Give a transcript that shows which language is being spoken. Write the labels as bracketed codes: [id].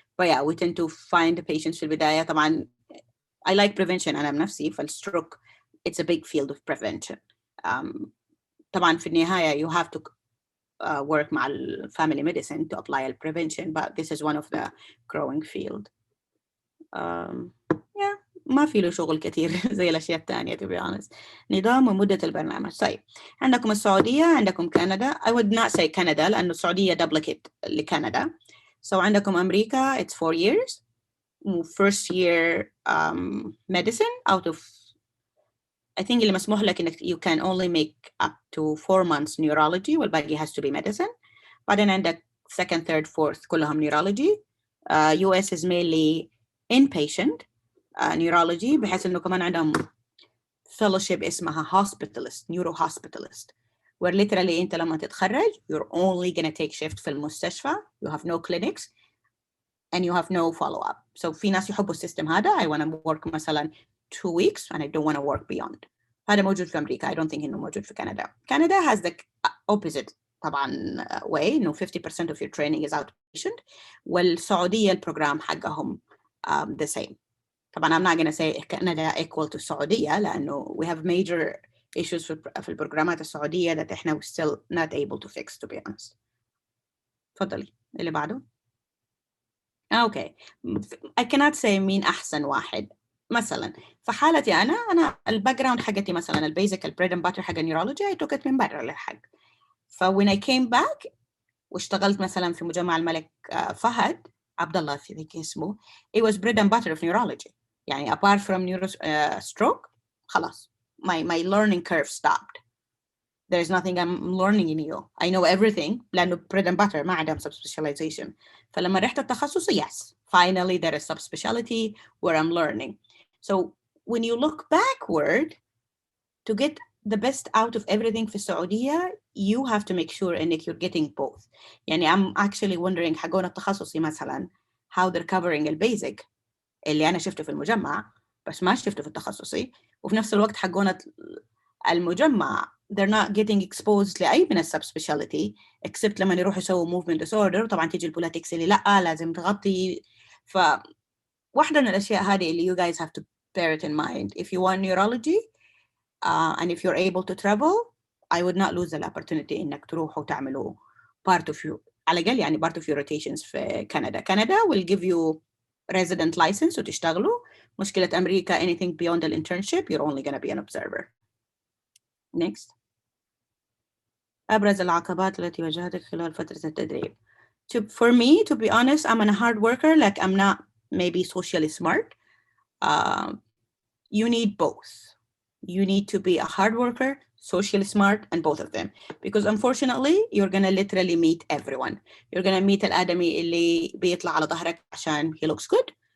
[en] But yeah, we tend to find the patients [ar] في البداية. [en] طبعا I like prevention [ar] أنا بنفسي [en] فالstroke it's a big field of prevention. [ar] طبعا في النهاية [en] you have to work مع family medicine to apply the prevention, but this is one of the growing field. [ar] ما في له شغل كثير زي الأشياء الثانية [en] to be honest. [ar] نظام ومدة البرنامج. طيب عندكم السعودية، عندكم كندا. [en] I would not say Canada [ar] لأنه السعودية [en] duplicate لكندا. So عندكم أمريكا it's 4 years. First year medicine out of I think [ar] اللي مسموح لك إنك [en] you can only make up to 4 months neurology [ar] والباقي [en] has to be medicine. [ar] بعدين عندك [en] second, third, fourth [ar] كلهم [en] neurology. US is mainly inpatient neurology [ar] بحيث إنه كمان عندهم [en] fellowship اسمها hospitalist, neuro hospitalist, where literally [ar] أنت لما تتخرج [en] you're only gonna take shift [ar] في المستشفى. [en] You have no clinics and you have no follow-up. So [ar] في ناس يحبوا السيستم هذا. [en] I want to work مثلا 2 weeks and I don't want to work beyond. [ar] هذا موجود في أمريكا. [en] I don't think [ar] إنه موجود في كندا. [en] Canada has the opposite [ar] طبعا [en] way إنه 50% of your training is outpatient. [ar] والسعودية البروجرام حقهم [en] the same. طبعا I'm not going to say Canada equal to السعودية [ar] لأنه [en] we have major issues [ar] في البروجرامات السعودية [en] that إحنا we're still not able to fix to be honest. [ar] تفضلي اللي بعده. [en] Okay. [ar] I cannot say مين أحسن واحد. مثلا في حالتي أنا الباك جراوند حقتي مثلا البيزك البريد اند باتر حق النيورولوجي [en] I took it [ar] من برا للحق. [en] when I came back [ar] واشتغلت مثلا في مجمع الملك فهد عبد الله في ذيك اسمه [en] it was bread and butter of neurology. يعني apart from stroke خلاص my learning curve stopped. There is nothing I'm learning in you. I know everything [ar] لأنه [en] bread and butter [ar] ما عندهم subspecialization. فلما رحت التخصص [en] yes finally there is subspecialty where I'm learning. So when you look backward to get the best out of everything [ar] في السعودية [en] you have to make sure إنك you're getting both. [ar] يعني I'm actually wondering حقون التخصصي مثلا [en] how they're covering [ar] البيزك اللي أنا شفته في المجمع بس ما شفته في التخصصي وفي نفس الوقت حقون المجمع [en] they're not getting exposed لأي من السب سبيشاليتي except لما يروحوا يسووا movement disorder. [ar] طبعا تيجي البوليتكس اللي لأ لازم تغطي. فواحدة من الأشياء هذه اللي [en] you guys have to bear it in mind. If you want neurology and if you're able to travel, I would not lose the opportunity [ar] إنك تروحوا تعملوا part of you على الأقل يعني [en] part of your rotations في كندا. Canada will give you resident license [ar] وتشتغلوا. مشكلة أمريكا [en] anything beyond the internship you're only going to be an observer. Next. [ar] أبرز العقبات التي واجهتك خلال فترة التدريب. [en] For me, to be honest, I'm a hard worker. Like I'm not maybe socially smart. You need both. You need to be a hard worker, socially smart, and both of them. Because unfortunately, you're gonna literally meet everyone. You're gonna meet [ar] الآدمي اللي بيطلع على ظهرك عشان [en] he looks good.